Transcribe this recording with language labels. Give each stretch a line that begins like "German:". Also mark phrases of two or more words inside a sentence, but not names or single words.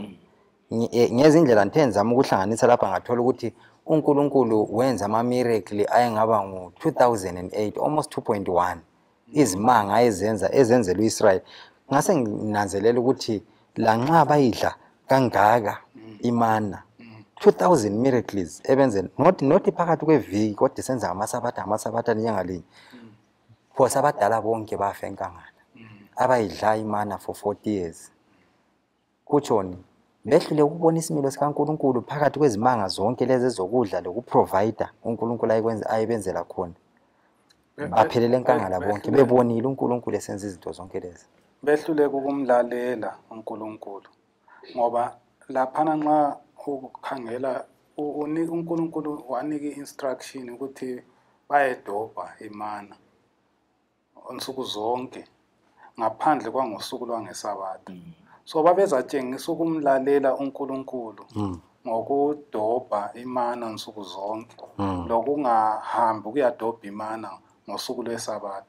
North Ndebele: Ngezindlela ntenzama ukuhlanganisa lapha ngathola ukuthi uNkulunkulu wenza ama-miracle ayengaba ngo-2008 almost 2.1 izimanga ezenzela uIsrael. Ngase nginanzelela ukuthi lanxa bayidla kangaka imana 2000 miracles ebenze not phakathi kweviki kodwa senza amasabatha linyanga linye. Phosa abadala bonke bafa enkangala abayidla imana
English: for 40 years.
North Ndebele: Kutshoni behlule ukubona isimilo sikaNkulunkulu phakathi kwezimanga zonke lezi ezokudla lokuprovider uNkulunkulu ayibenzela khona. Baphelele enkangala bonke bebonile uNkulunkulu esenza izinto zonke lezi. Behlule ukumlalela uNkulunkulu ngoba laphana nxa ukukhangela uNkulunkulu wanika instruction ukuthi bayedobha imana onsuku zonke ngaphandle kwangosuku lwangesabatha. So babezatshengisa ukumlalela uNkulunkulu ngokudobha imana nsuku zonke lokungahambi ukuyadobha imana ngosuku lwesabatha.